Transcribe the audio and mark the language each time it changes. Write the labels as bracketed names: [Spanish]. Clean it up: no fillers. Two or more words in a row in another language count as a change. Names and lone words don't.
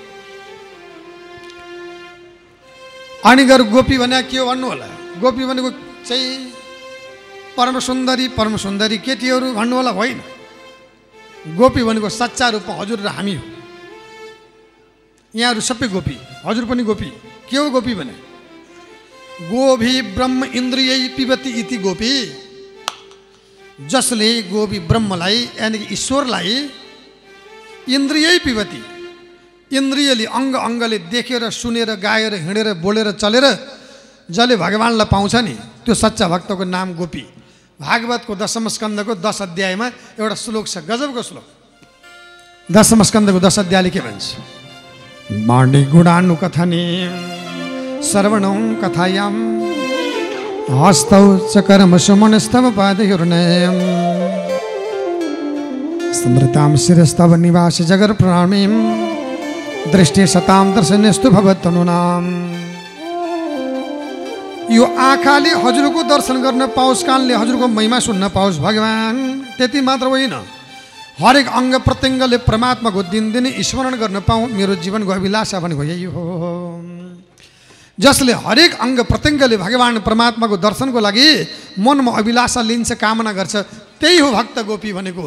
[Nepali] अनि गएर गोपी भने के हो भन्नु होला? गोपी भनेको चाहिँ परम सुन्दरी केटीहरू भन्नु होला, होइन। गोपी भनेको सच्चा रूपमा हजुर र हामी हो। यहाँहरू सबै गोपी, हजुर पनि गोपी। के हो गोपी भने? [Sanskrit] गोभी ब्रह्म इन्द्रियै पिबती इति गोपी। [Nepali] जसले गोपी ब्रह्मलाई यानि कि ईश्वरलाई [Sanskrit] इन्द्रियै पिबती, [Nepali] इन्द्रियले अङ्ग अङ्गले देखेर सुनेर गाएर हिँडेर बोलेर चलेर जसले भगवान्लाई पाउँछ नि त्यो सच्चा भक्तको नाम गोपी। भागवतको 10औं स्कन्धको 10 अध्यायमा एउटा श्लोक छ, गजबको श्लोक। 10औं स्कन्धको 10 अध्यायले के भन्छ? [Sanskrit] बाणी गुणानु कथने श्रवणं कथायाम हस्तौ चकरम सुमनस्तव पादयोर्नयम् स्मृतां शिरस्तव निवास जगर प्रणामीं दृष्टि सतां दर्शनेस्तु भवत्तनुनाम। [Nepali] यो आँखाले हजुरको दर्शन गर्न पाओस्, कानले हजुरको महिमा सुन्न पाओस् भगवान, त्यति मात्र होइन, हरेक अङ्ग प्रत्यङ्गले परमात्माको दिनदिनै स्मरण गर्न पाऊँ, मेरो जीवनको अभिलाषा भनेको यही हो। जसले हरेक अङ्ग प्रत्यङ्गले भगवान परमात्माको दर्शनको लागि मनमा अभिलाषा लिन्छ, कामना गर्छ, त्यही हो भक्त गोपी भनेको।